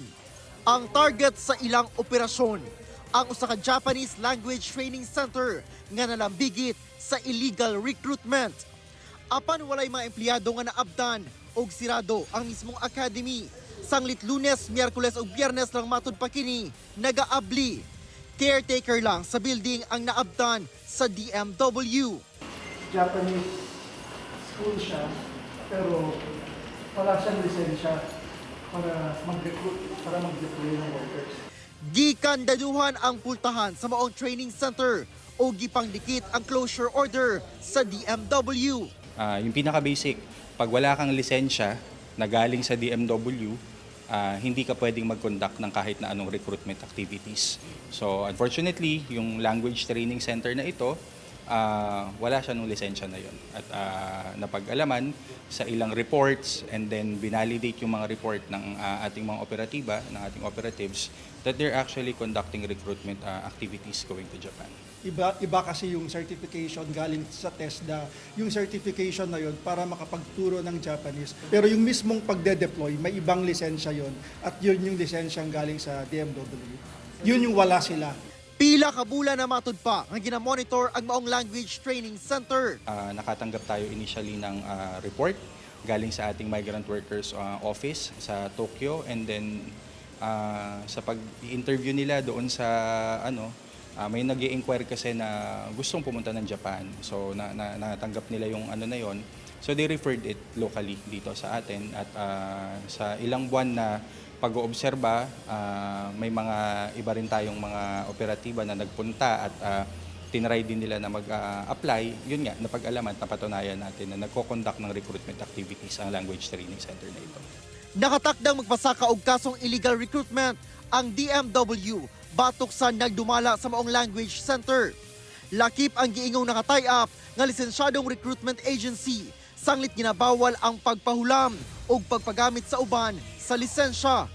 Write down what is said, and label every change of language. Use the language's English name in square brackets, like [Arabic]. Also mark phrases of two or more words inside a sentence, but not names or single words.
[Cebuano] Ang target sa ilang operasyon, ang usa ka Japanese Language Training Center nga nalambigit sa [English] illegal recruitment. [Cebuano] Apan walay mga empleyado nga naabdan og sirado ang mismong academy. Sanglit Lunes, Miyerkules ug Biyernes lang matud pa kini nagaabli. [English] Caretaker lang [Cebuano] sa building ang naabdan sa DMW. [Filipino] Japanese school siya, pero wala siyang lisensya para mag-recruit, para mag-deploy ng workers. [Cebuano] Gikan daduhan ang pultahan sa maong [English] training center [Cebuano] o gipangdikit ang [English] closure order [Cebuano] sa DMW. [Filipino] Yung pinaka-basic, pag wala kang lisensya na galing sa DMW, hindi ka pwedeng mag-conduct ng kahit na anong [English] recruitment activities. [Filipino] So unfortunately, yung [English] language training center [Filipino] na ito, wala siya nung lisensya na yon. At napag-alaman sa ilang [English] reports and then [Filipino] binalidate yung mga report ng ating mga operatiba, ng ating operatives, [English] that they're actually conducting recruitment activities going to Japan. [Filipino] Iba kasi yung certification galing sa TESDA, yung certification na yon para makapagturo ng Japanese. Pero yung mismong pagde-deploy, may ibang lisensya yon at yun yung lisensyang galing sa DMW. Yun yung wala sila. [Cebuano] Pila ka bulan na matud pa nga ginamonitor ang maong language training center. [Filipino] Nakatanggap tayo initially ng report galing sa ating [English] migrant workers office [Filipino] sa Tokyo, [English] and then [Filipino] sa pag-interview nila doon sa may nag-i-inquire kasi na gustong pumunta ng Japan. So natanggap nila yung na yon. [English] So they referred it locally [Filipino] dito sa atin, at sa ilang buwan na pag-oobserba, may mga iba rin tayong mga operatiba na nagpunta at tinry din nila na mag-apply. Yun nga, napag-alaman, napatunayan natin na nagko-conduct ng [English] recruitment activities [Filipino] ang [English] language training center [Filipino] na ito. [Cebuano] Nakatakdang magpasaka og kasong [English] illegal recruitment [Cebuano] ang DMW batok sa nagdumala sa maong [English] language center. [Cebuano] Lakip ang giingong naka-tie up nga lisensyadong [English] recruitment agency, [Cebuano] sanglit ginabawal ang pagpahulam o pagpagamit sa uban sa lisensya.